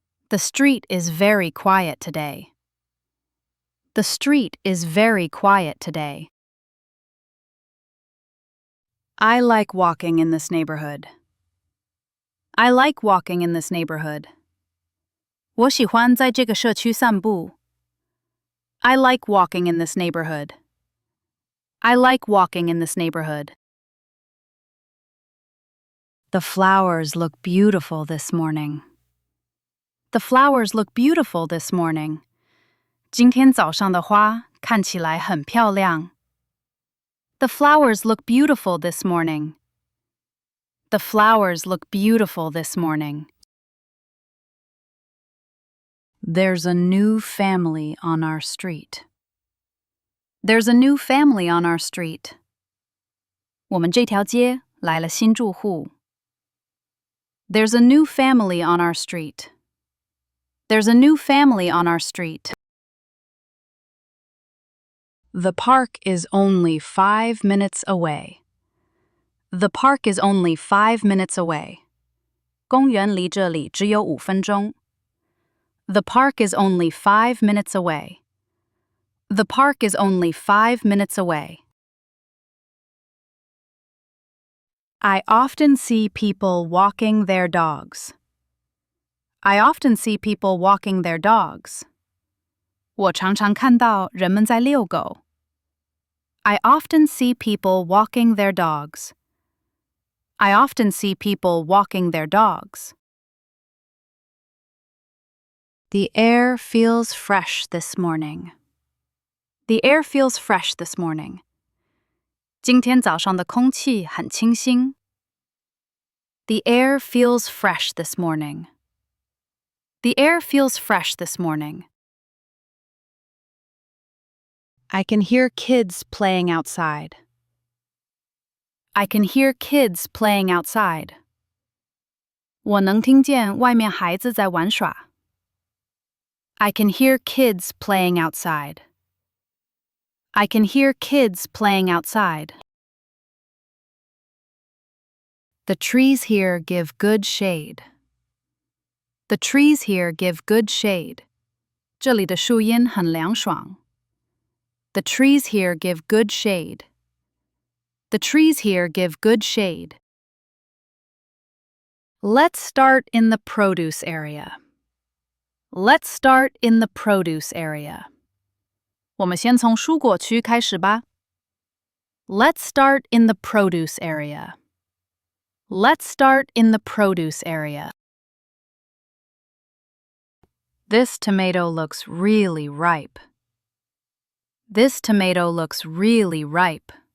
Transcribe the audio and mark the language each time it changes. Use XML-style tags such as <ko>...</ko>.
<en>The street is very quiet today. The street is very quiet today. I like walking in this neighborhood. I like walking in this neighborhood.</en> <zh>我喜欢在这个社区散步。</zh> <en>I like walking in this neighborhood. I like walking in this neighborhood. The flowers look beautiful this morning. The flowers look beautiful this morning.</en> <zh>今天早上的花看起来很漂亮。</zh> <en>The flowers look beautiful this morning. The flowers look beautiful this morning. There's a new family on our street. There's a new family on our street.</en> <zh>我们这条街来了新住户。</zh> <en>There's a new family on our street. There's a new family on our street. The park is only 5 minutes away. The park is only 5 minutes away.</en> <zh>公园离这里只有5分钟。</zh> <en>The park is only 5 minutes away. The park is only 5 minutes away. I often see people walking their dogs. I often see people walking their dogs.</en> <zh>我常常看到人们在遛狗。</zh> <en>I often see people walking their dogs. I often see people walking their dogs. The air feels fresh this morning. The air feels fresh this morning.</en> <zh>今天早上的空气很清新。</zh> <en>The air feels fresh this morning. The air feels fresh this morning. I can hear kids playing outside. I can hear kids playing outside.</en> <zh>我能听见外面孩子在玩耍。</zh> <en>I can hear kids playing outside. I can hear kids playing outside. The trees here give good shade. The trees here give good shade.</en> <zh>这里的树荫很凉爽。</zh> <en>The trees here give good shade. The trees here give good shade. Let's start in the produce area. Let's start in the produce area.</en> <zh>我们先从蔬果区开始吧。</zh> <en>Let's start in the produce area. Let's start in the produce area. This tomato looks really ripe. This tomato looks really ripe.</en>